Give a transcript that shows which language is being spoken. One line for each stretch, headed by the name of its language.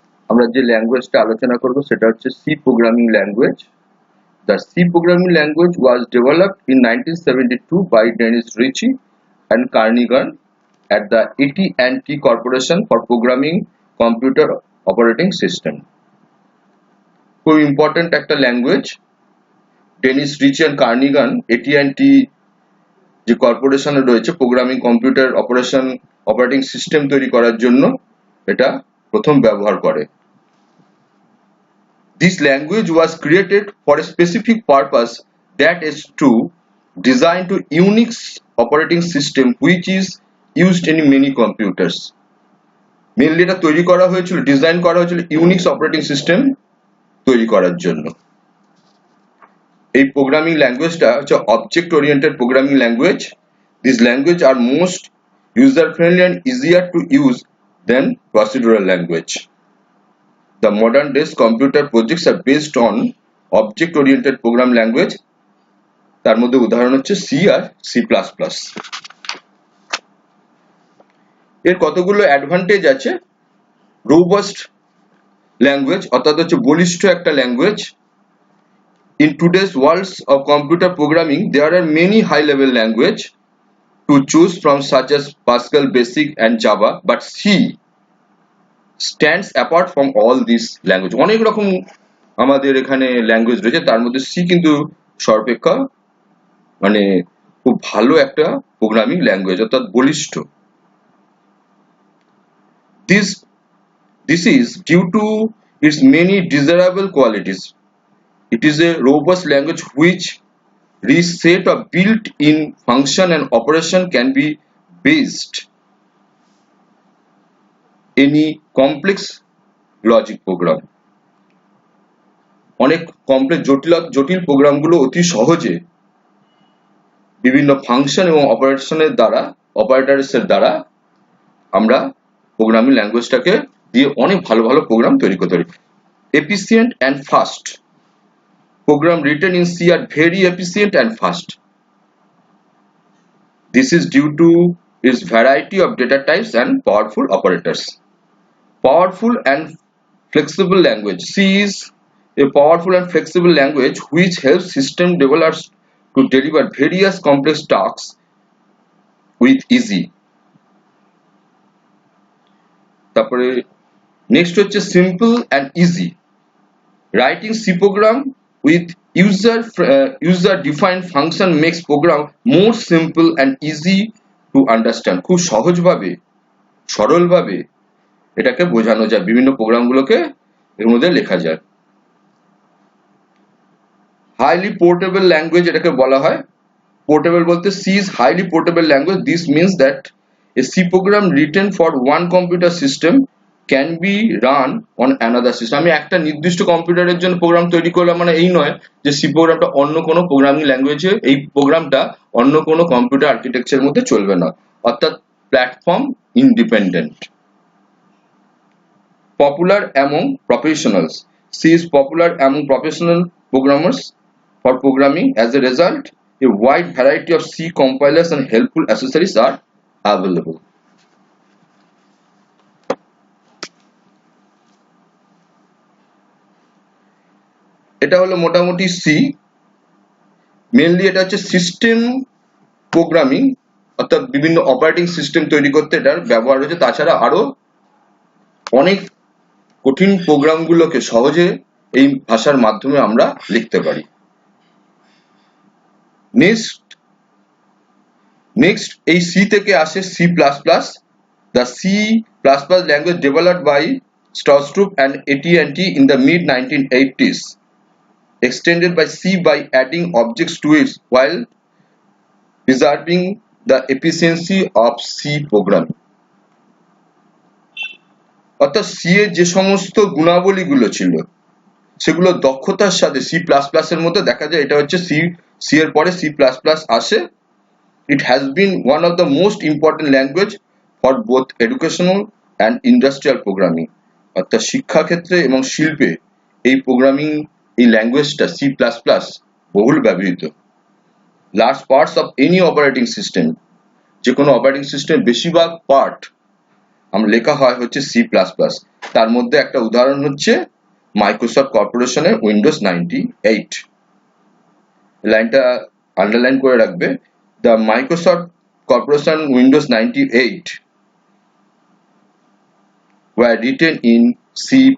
Bangla: আমরা যে ল্যাঙ্গুয়েজটা আলোচনা করব সেটা হচ্ছে C programming language.
English: The C programming language was developed in 1972 by Dennis Ritchie and Carnegie at the AT&T Corporation for Programming Computer Operating System.
Bangla: খুব important একটা language. Dennis Richi and কার্নিগান AT&T যে কর্পোরেশনে রয়েছে প্রোগ্রামিং কম্পিউটার অপারেটিং সিস্টেম তৈরি করার জন্য এটা প্রথম ব্যবহার করে।
English: This language was created for a specific purpose, that is to design to Unix operating system which is used in many computers.
Bangla: Mainly এটা তৈরি করা হয়েছিল, ডিজাইন করা হয়েছিল ইউনিক্স অপারেটিং সিস্টেম তৈরি করার জন্য। এই প্রোগ্রামিং ল্যাঙ্গুয়েজটা হচ্ছে object oriented programming language.
English: This language are most user friendly and easier to use than procedural language. The modern days computer projects are based on object oriented program language,
Bangla: তার মধ্যে উদাহরণ হচ্ছে C আর C++। এর কতগুলো advantage আছে। Robust language অর্থাৎ হচ্ছে বলিষ্ঠ একটা language.
English: In today's worlds of computer programming there are many high level language to choose from such as Pascal, Basic and Java, but C stands apart from all these language.
Bangla: অনেক রকম আমাদের এখানে language রয়েছে, তার মধ্যে C কিন্তু সর্বাপেক্ষা মানে খুব ভালো একটা প্রোগ্রামিং ল্যাঙ্গুয়েজ অর্থাৎ বলিষ্ঠ।
English: This is due to its many desirable qualities. It is a robust language which rich set of built-in function and operation can be based any complex logic program.
Bangla: অনেক complex জটিল প্রোগ্রামগুলো অতি সহজে বিভিন্ন function এবং অপারেটরসের দ্বারা আমরা প্রোগ্রামিং ল্যাঙ্গুয়েজটাকে দিয়ে অনেক ভালো ভালো প্রোগ্রাম তৈরি করতে পারি।
English: Efficient and fast. Program written in C are very efficient and fast. This is due to its variety of data types and powerful operators. Powerful and flexible language. C is a powerful and flexible language which helps system developers to deliver various complex tasks with easy.
Bangla: তারপরে next হচ্ছে
English: simple and easy. Writing C program with user defined function makes program more simple and easy to understand.
Bangla: খুব সহজভাবে সরলভাবে এটাকে বোঝানো যায়, বিভিন্ন প্রোগ্রামগুলোকে এর মধ্যে লেখা যায়। হাইলি পোর্টেবল ল্যাঙ্গুয়েজ এটাকে বলা হয়। পোর্টেবল বলতে
English: C is highly portable language. This means that a C program written for one computer system can be run on another system.
Bangla: আমি একটা নির্দিষ্ট কম্পিউটারের জন্য প্রোগ্রাম তৈরি করলাম মানে এই নয় যে সি প্রোগ্রামটা অন্য কোনো প্রোগ্রামিং ল্যাঙ্গুয়েজে এই প্রোগ্রামটা অন্য কোনো কম্পিউটার আর্কিটেকচারের মধ্যে চলবে না, অর্থাৎ platform independent.
English: Popular among professionals. C is popular among professional programmers for programming. As a result, a wide variety of C compilers and helpful accessories are available.
Bangla: এটা হলো মোটামুটি সি। মেইনলি এটা হচ্ছে সিস্টেম প্রোগ্রামিং অর্থাৎ বিভিন্ন operating system তৈরি করতে এটার ব্যবহার হয়েছে। তাছাড়া আরো অনেক কঠিন প্রোগ্রামগুলোকে সহজে এই ভাষার মাধ্যমে আমরা লিখতে পারি। নেক্সট এই সি থেকে আসে C++।
English: The C++ language developed by Stroustrup and AT&T in the mid 1980s, extended by C by adding objects to it while preserving the efficiency of C programming.
Bangla: অর্থাৎ সি এর যে সমস্ত গুণাবলীগুলো ছিল সেগুলো দক্ষতার সাথে C++ এর মধ্যে দেখা যায়। এটা হচ্ছে সি এর পরে C++ আসে।
English: It has been one of the most important language for both educational and industrial programming.
Bangla: অর্থাৎ শিক্ষা ক্ষেত্রে এবং শিল্পে এই প্রোগ্রামিং এই ল্যাঙ্গুয়েজটা C++ বহুল ব্যবহৃত।
English: Large parts of any operating system,
Bangla: যে কোনো অপারেটিং সিস্টেম বেশিরভাগ পার্ট আমরা লেখা হয় হচ্ছে C++। তার মধ্যে একটা উদাহরণ হচ্ছে মাইক্রোসফট কর্পোরেশনের উইন্ডোজ 98। লাইনটা আন্ডারলাইন করে রাখবে,
English: The Microsoft corporation Windows 98 were written in C++।